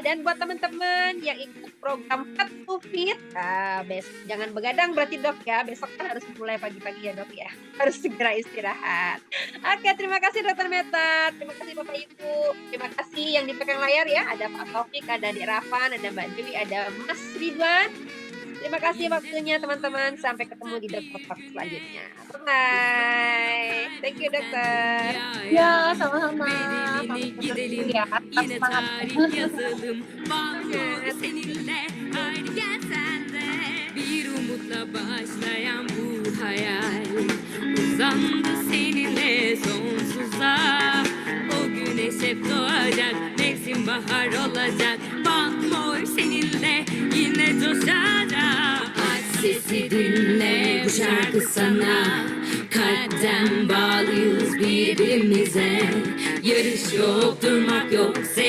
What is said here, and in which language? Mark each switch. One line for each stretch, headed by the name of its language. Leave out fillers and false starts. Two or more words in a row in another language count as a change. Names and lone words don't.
Indonesian: Dan buat teman-teman yang ikut program Fit to Fit, jangan begadang berarti Dok ya, besok kan harus mulai pagi-pagi ya Dok ya, harus segera istirahat. Oke, terima kasih Dokter Meta, terima kasih Bapak Ibu, terima kasih yang di belakang layar ya, ada Pak Taufik, ada Adik Rafan, ada Mbak Dewi, ada Mas Ridwan. Terima kasih waktunya teman-teman, sampai ketemu di Dokter Talk selanjutnya.
English: Bye, thank you dokter.
Indonesian: Ya, sama-sama.
Turkish: Gidelim Ya, yine
Indonesian: semangat.
Turkish: tarih yazalım Bambu seninle haydi gel sen de Bir umutla başlayan bu hayal Uzandı seninle sonsuza O güneş hep doğacak Mevsim bahar olacak Bambu seninle yine coşacak Aç sesi dinle bu şarkı sana Kalpten bağlıyız birbirimize Yarış yok durmak yok